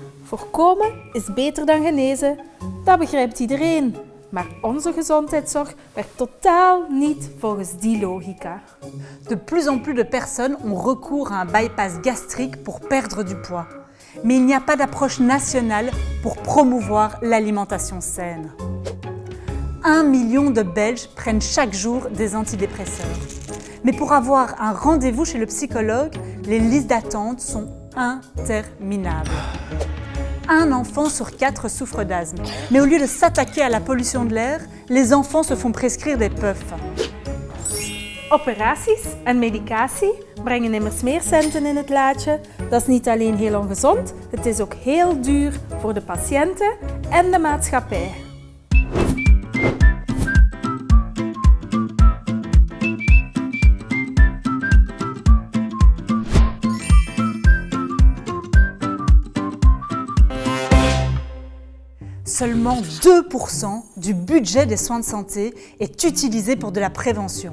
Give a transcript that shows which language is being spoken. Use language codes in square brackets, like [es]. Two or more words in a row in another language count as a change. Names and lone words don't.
[nl] Voorkomen is beter dan genezen, dat begrijpt iedereen. Maar onze gezondheidszorg werkt totaal niet volgens die logica. [fr] De plus en plus de personnes ont recours à un bypass gastrique pour perdre du poids. Mais il n'y a pas d'approche nationale pour promouvoir l'alimentation saine. 1 million de Belges prennent chaque jour des antidépresseurs. Mais pour avoir un rendez-vous chez le psychologue, les listes d'attente sont interminables. Un enfant sur 4 souffre d'asthme. Mais au lieu de s'attaquer à la pollution de l'air, les enfants se font prescrire des puffs. [nl] Operaties en medicatie brengen immers meer centen in het laadje. Dat is niet alleen heel ongezond, het is ook heel duur voor de patiënten en de maatschappij. [fr] Seulement 2% du budget des soins de santé est utilisé pour de la prévention.